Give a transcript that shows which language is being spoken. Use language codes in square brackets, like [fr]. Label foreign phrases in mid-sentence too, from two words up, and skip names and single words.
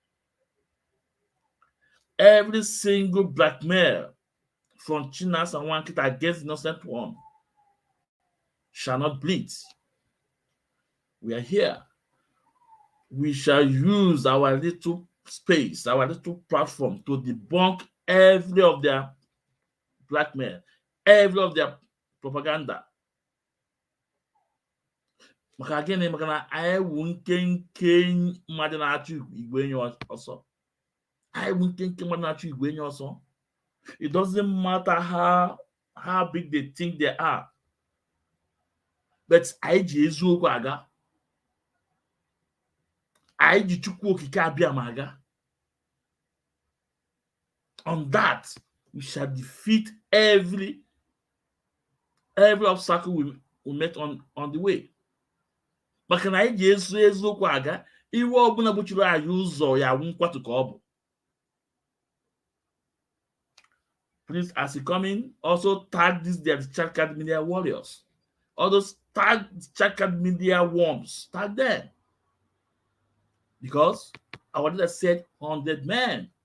[en] Every single blackmail from CHINASA Wankita against the innocent one shall not bleed. We are here. We shall use our little space, our little platform to debunk every of their blackmail, every of their propaganda. [ig] Maka gịnị? Maka na anyị wụ nkenke mmadụ na-achụ igwe enyi ọsọ. Anyị wụ nkenke mmadụ na-achụ igwe enyi ọsọ. [en] It doesn't matter how big they think they are. [ig] But anyị ji eziokwu aga. Anyị ji Chukwu okike abịa ma aga. [en] On that, we shall defeat every obstacle we met on the way. Maka na anyị ji eziokwu aga, iwe ọbụla gbochiri anyị ụzọ ya wụ nkwatu ka ọ bụ. Please, as you come in, also tag their Chakad Media warriors. All those tag Chakad Media worms, tag them. Because our leader said 100 men.